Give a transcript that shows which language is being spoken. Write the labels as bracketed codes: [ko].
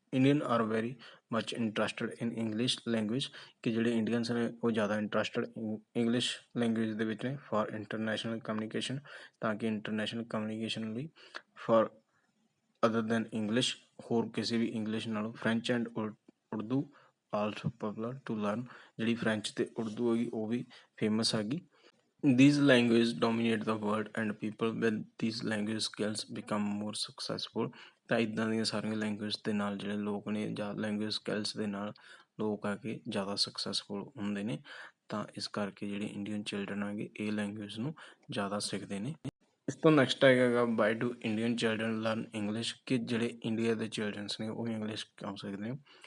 [en] Indian are very much interested in English language, [pa] ਕਿ ਜਿਹੜੇ Indians ਨੇ ਉਹ ਜ਼ਿਆਦਾ ਇੰਟਰਸਟਡ ਇੰਗਲਿਸ਼ ਲੈਂਗੁਏਜ ਦੇ ਵਿੱਚ ਨੇ [en] for international communication, [pa] ਤਾਂ ਕਿ ਇੰਟਰਨੈਸ਼ਨਲ ਕਮਿਊਨੀਕੇਸ਼ਨ ਲਈ [en] for other than English, [pa] ਹੋਰ ਕਿਸੇ ਵੀ ਇੰਗਲਿਸ਼ ਨਾਲੋਂ। [en] French and Urdu also popular to learn, [pa] ਜਿਹੜੀ ਫਰੈਂਚ ਅਤੇ ਉਰਦੂ ਹੈਗੀ ਉਹ ਵੀ ਫੇਮਸ ਹੈਗੀ। [en] These languages dominate the world and people with these language skills become more successful। [pa] ਤਾਂ ਇੱਦਾਂ ਦੀਆਂ ਸਾਰੀਆਂ ਲੈਂਗੁਏਜ ਦੇ ਨਾਲ ਜਿਹੜੇ ਲੋਕ ਨੇ ਜਾਂ ਲੈਂਗੁਏਜ ਸਕਿੱਲਸ ਦੇ ਨਾਲ ਲੋਕ ਆ ਕੇ ਜ਼ਿਆਦਾ ਸਕਸੈਸਫੁਲ ਹੁੰਦੇ ਨੇ। ਤਾਂ ਇਸ ਕਰਕੇ ਜਿਹੜੇ ਇੰਡੀਅਨ ਚਿਲਡਰਨ ਹੈਗੇ ਇਹ ਲੈਂਗੁਏਜ ਨੂੰ ਜ਼ਿਆਦਾ ਸਿੱਖਦੇ ਨੇ। ਇਸ ਤੋਂ ਨੈਕਸਟ ਹੈਗਾ [en] why do Indian children learn English, [pa] ਕਿ ਜਿਹੜੇ ਇੰਡੀਆ ਦੇ ਚਿਲਡਰਨਸ ਨੇ ਉਹ ਇੰਗਲਿਸ਼ ਕਿਉਂ ਸਿੱਖਦੇ ਨੇ।